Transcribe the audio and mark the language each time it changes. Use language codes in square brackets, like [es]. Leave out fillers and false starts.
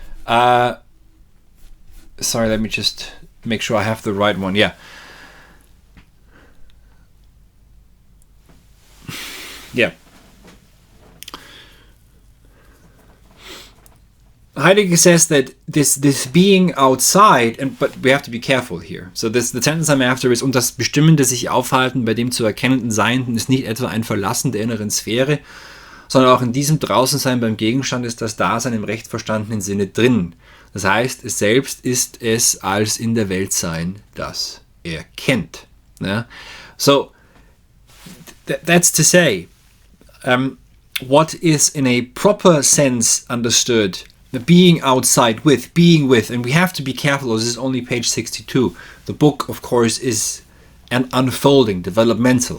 [en] Sorry, let me just make sure I have the right one. Yeah. Yeah. Heidegger says that this being outside, but we have to be careful here. So the sentence I'm after is, [de] und das bestimmende sich aufhalten bei dem zu erkennenden Seienden ist nicht etwa ein Verlassen der inneren Sphäre, sondern auch in diesem Draußensein beim Gegenstand ist das Dasein im recht verstandenen Sinne drin. Das heißt, es selbst ist es als in der Welt sein, das er kennt. [en] Yeah? So, that's to say, what is in a proper sense understood, the being outside with, being with, and we have to be careful, this is only page 62. The book, of course, is an unfolding, developmental.